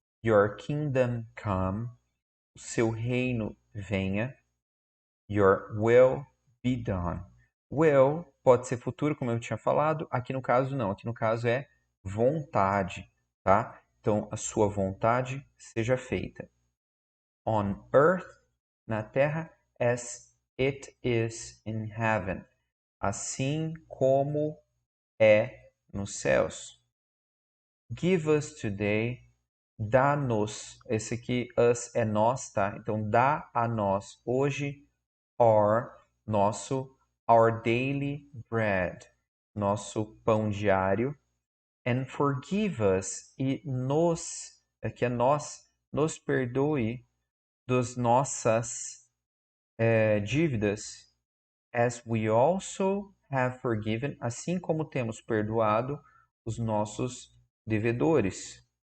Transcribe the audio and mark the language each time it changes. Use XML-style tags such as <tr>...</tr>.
<en>Your kingdom come,</en> <pt>o seu reino venha.</pt> <en>Your will be done.</en> <pt>Will pode ser futuro, como eu tinha falado. Aqui no caso, não. Aqui no caso é vontade, tá? Então, a sua vontade seja feita.</pt> <en>On earth,</en> <pt>na terra,</pt> <en>as it is in heaven.</en> <pt>Assim como é nos céus.</pt> <en>Give us today,</en> <pt>dá-nos, esse aqui, us é nós, tá? Então, dá a nós hoje,</pt> <en>our daily bread,</en> <pt>nosso pão diário,</pt> <en>and forgive us,</en> <pt>e nos, aqui é nós, nos perdoe das nossas dívidas,</pt> <en>as we also have forgiven,</en> <pt>assim como temos perdoado os nossos devedores.</pt>